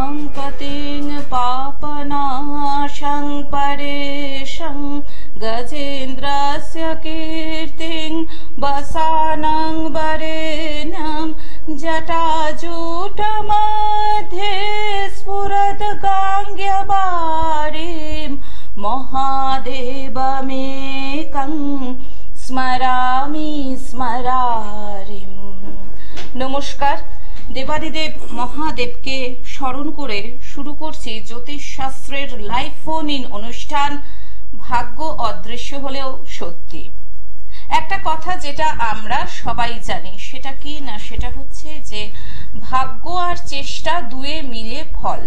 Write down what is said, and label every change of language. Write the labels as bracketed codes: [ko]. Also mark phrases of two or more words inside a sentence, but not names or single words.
[sa] पतिं पापनाशं परेशं गजेन्द्रस्य कीर्तिं वसानं वरेण्यं जटाजूटमध्ये स्फुरद्गाङ्ग्यवारीं महादेवमेकं स्मरामि स्मरारिम्। [bn] नमस्कार। দেবাদিদেব মহাদেবকে স্মরণ করে শুরু করছি জ্যোতিষ শাস্ত্রের লাইভ ফোন ইন অনুষ্ঠান ভাগ্য অদৃশ্য হলেও সত্যি। একটা কথা যেটা আমরা সবাই জানি, সেটা কি না, সেটা হচ্ছে যে ভাগ্য আর চেষ্টা দুয়ে মিলে ফল।